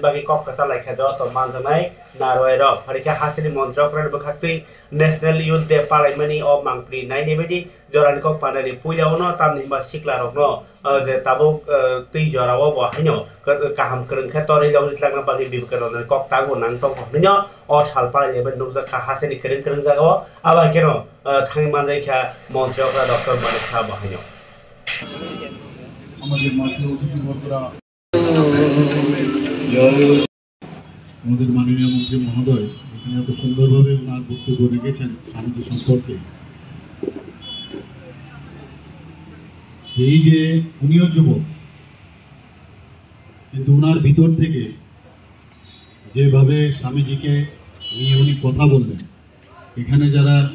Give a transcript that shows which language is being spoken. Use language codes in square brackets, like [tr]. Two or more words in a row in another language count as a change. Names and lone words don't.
[trp] bagi kok salai khado to manjanai naroero harika hasiri mantra okra bakhaktei [en] national youth day [trp] parliamani of mangpri nai nebedi jorani kok pandani pujaono tamni ba sikla rogno je tabuk tei jorawo bo haino kaham kereng khatori jawni tlangna bagi Vivekananda kok tago nang tong hino o salpara leben nukjaka hasiri kereng jagawo aba keno thangi manjai kha mantra okra Dr. Manik Saha bo haino [bn] আমাদের মাঠে অতিথিবর্গরা আমাদের মাননীয় মন্ত্রী মহোদয় এখানে এত সুন্দরভাবে ওনার বক্তব্য রেখেছেন স্বামীজি সম্পর্কে এই যে উনিও যুবক কিন্তু ওনার ভিতর থেকে যেভাবে স্বামীজিকে নিয়ে উনি কথা বললেন এখানে যারা